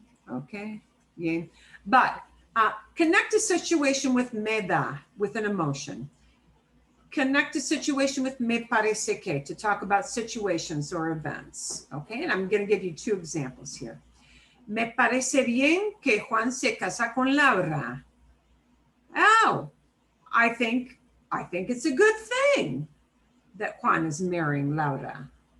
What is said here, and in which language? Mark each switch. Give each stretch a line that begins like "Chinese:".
English: Okay. Yeah. But connect a situation with me da, with an emotion. connect a situation with me parece que, to talk about situations or events. Okay, and I'm going to give you 2 examples here.
Spanish: Me parece bien que Juan se casa con Laura.
English: Oh, I think it's a good thing that Juan is marrying Laura.